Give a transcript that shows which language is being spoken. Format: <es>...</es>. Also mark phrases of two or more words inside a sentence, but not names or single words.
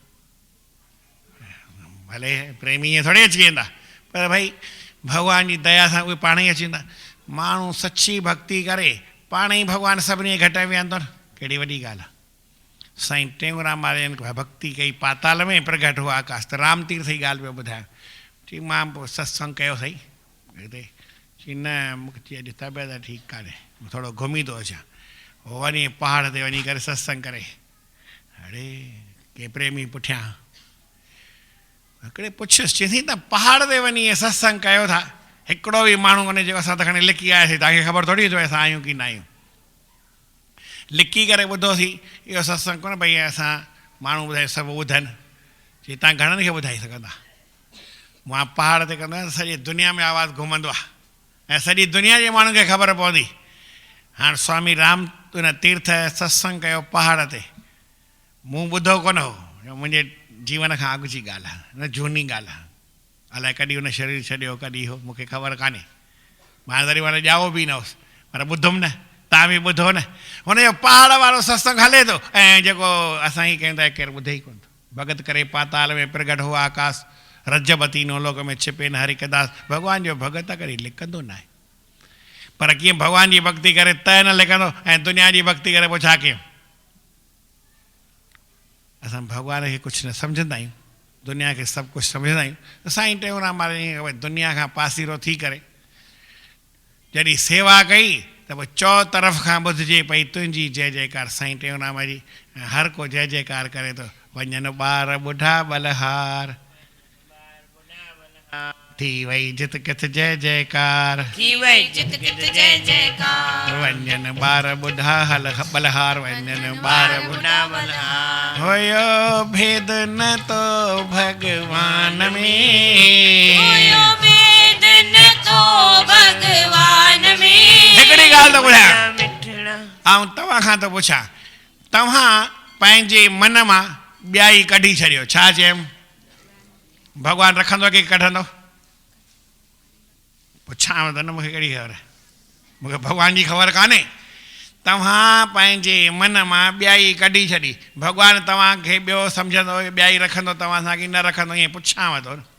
<sd>भले प्रेमी ईअं थोरी अची वेंदा पर भई भॻवान जी दया सां उहे पाण ई अची वेंदा माण्हू सची भक्ति करे पाण ई भॻवानु सभिनी खे घटाए विहंदो न कहिड़ी वॾी ॻाल्हि आहे साईं टेऊंराम महाराजन भक्ति कई</sd> <hi>पाताल में प्रगट हुआ आकाश</hi> <sd>त राम तीर्थ जी ॻाल्हि पियो ॿुधायो चई मां पोइ सत्संग कयो सही हिते चई न मूंखे अॼु तबियत ठीकु कान्हे थोरो घुमी थो अचां वञी पहाड़ ते वञी करे सत्संग करे अड़े के प्रेमी पुठियां हिकिड़े पुछियुसि चई त पहाड़ ते वञी सत्संग कयो था हिकिड़ो बि माण्हू वञे जेको असां त खणी लिकी आयासीं तव्हांखे ख़बर थोरी थो असां आहियूं की न आहियूं लिकी करे ॿुधोसीं इहो सत्संग कोन भई असां माण्हू ॿुधाए सभु ॿुधनि चई तव्हां घणनि खे ॿुधाए सघंदा मां पहाड़ ते कंदो आहियां सॼी दुनिया में आवाज़ु घुमंदो आहे ऐं सॼी दुनिया जे माण्हुनि खे ख़बर पवंदी हाणे स्वामी राम उन तीर्थ सत्संग कयो पहाड़ ते मूं ॿुधो कोन हो मुंहिंजे जीवन खां अॻु जी ॻाल्हि आहे न झूनी ॻाल्हि आहे अलाए कॾहिं हुन शरीर छॾियो कॾहिं हो मूंखे ख़बर कान्हे मां तॾहिं महिल ॼाओ बि न हुउसि पर ॿुधुमि न तव्हां बि ॿुधो न हुनजो पहाड़ वारो सत्संग हले थो ऐं जेको असां ई कयूं था केरु ॿुधे ई कोन थो भॻत करे</sd> <hi>पाताल में प्रगट हुआ आकाश</hi> <sd>रजबती नोलोक में छिपे न हरि कदास भॻवान जो भॻत करे लिकंदो न आहे पर कीअं भॻवान जी भक्ति करे त न लिखंदो ऐं दुनिया जी भक्ति करे पोइ छा कयूं असां भॻवान खे कुझु न सम्झंदा आहियूं दुनिया खे सभु कुझु सम्झंदा आहियूं त साईं टेऊंराम महाराज दुनिया खां पासीरो थी करे जॾहिं सेवा कई त पोइ चौ तरफ़ खां ॿुधिजे पई तुंहिंजी जय जयकार साईं टेऊंराम जी हर को जय जयकार करे थो वञनि ॿार ॿुढा बलहार थी वई जित किथ जय जयकार थी वई जित किथ जय जयकार वञनि ॿार ॿुढा हल बलहार वञनि ॿार ॿुढा बलहार हुयो भेद न तो भगवान में हुयो भेद न तो भगवान में हिकिड़ी ॻाल्हि थो ॿुधायां ऐं तव्हां खां थो पुछां तव्हां पंहिंजे मन मां ॿियाई कढी छॾियो छा चयमि भॻवानु रखंदो की कढंदो पुछांव त न मूंखे कहिड़ी ख़बर आहे मूंखे भॻवान जी ख़बर कान्हे तव्हां पंहिंजे मन मां ॿियाई कढी छॾी भॻवानु तव्हांखे ॿियो सम्झंदो ॿियाई रखंदो तव्हां सां की न रखंदो ईअं पुछांव थो</sd>